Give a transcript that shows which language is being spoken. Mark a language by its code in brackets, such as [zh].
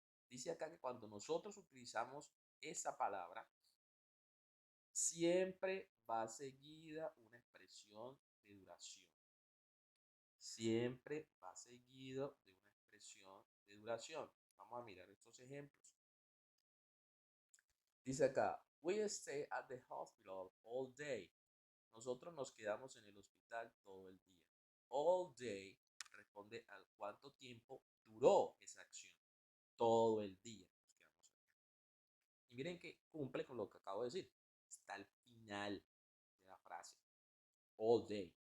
[es] Dice acá que cuando nosotros utilizamos esa palabra, siempre va seguida una expresión de duración. Siempre va seguido de una expresión de duración. Vamos a mirar estos ejemplos. Dice acá, [en] we stay at the hospital all day. [es] Nosotros nos quedamos en el hospital todo el día. All day responde al cuánto tiempo duró esa acción. Todo el día nos quedamos allá. Y miren que cumple con lo que acabo de decir. Está al final de la frase. All day.